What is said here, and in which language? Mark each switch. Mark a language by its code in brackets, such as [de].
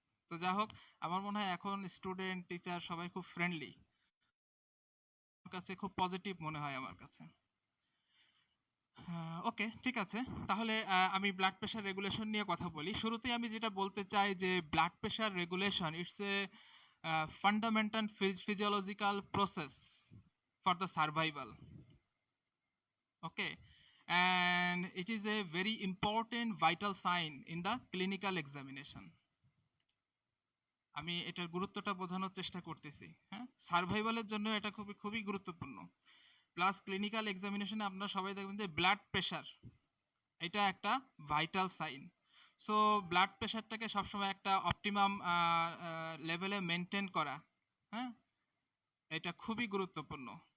[bn] তো যা হোক, আমার মনে হয় এখন স্টুডেন্ট টিচার সবাই খুব ফ্রেন্ডলি, আমার কাছে খুব পজিটিভ মনে হয় আমার কাছে। ওকে, ঠিক আছে। তাহলে আমি ব্লাড প্রেশার রেগুলেশন নিয়ে কথা বলি। শুরুতেই আমি যেটা বলতে চাই যে blood pressure regulation [en] It's a fundamental physiological process for the survival. Okay, and it is a very important vital sign in the clinical examination. [bn] আমি এটার গুরুত্বটা বোঝানোর চেষ্টা করতেছি। হ্যাঁ, সার্ভাইভালের জন্য এটা খুবই খুবই গুরুত্বপূর্ণ। প্লাস ক্লিনিক্যাল এক্সামিনেশনে আপনারা সবাই দেখবেন যে ব্লাড প্রেশার এটা একটা ভাইটাল সাইন। সো ব্লাড প্রেশারটাকে সবসময় একটা অপটিমাম লেভেলে মেনটেন করা, হ্যাঁ, এটা খুবই গুরুত্বপূর্ণ।